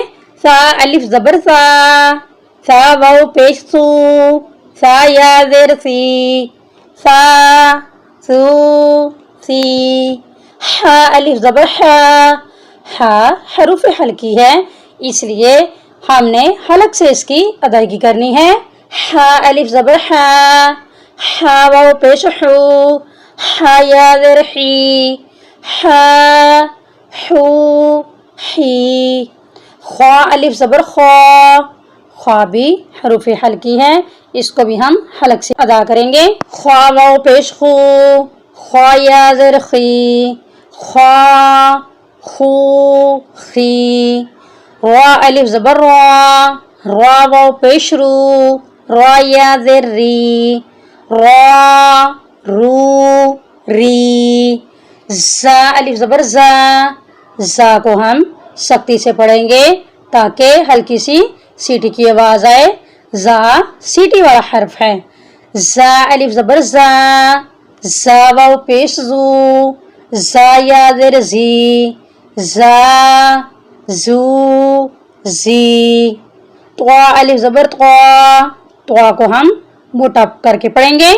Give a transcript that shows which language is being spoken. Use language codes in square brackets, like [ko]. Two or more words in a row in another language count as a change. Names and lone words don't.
[ur] سا الف زبر سا، سا واو پیش سو، سا یا زیر سی، سا سو سی، ہا الف زبر ہا، ہا حروف حلقی ہے اس لیے ہم نے حلق سے اس کی ادائیگی کرنی ہے۔ ہا الف زبر ہا، ہا واو پیش ہو، ہا یا زیر ہی، ہا ہو ہی، خوا الف زبر خوا، خوا بھی حروف حلقی ہے، اس کو بھی ہم حلق سے ادا کریں گے۔ خوا واو پیش خو، خوا یا زیر خی، خوا خو خی، را الف زبر را، را واو پیش رو، را یا زیر ری، را رو ری، زا الف زبر زا، زا کو ہم سختی سے پڑھیں گے تاکہ ہلکی سی سیٹی کی آواز آئے۔ زا سیٹی والا حرف ہے۔ زا الف زبر زا، زا واو پیش زو، زا یا زیر زی، زا زو زی، طوا الف زبر طوا، طوا کو ہم موٹا کر کے پڑھیں گے۔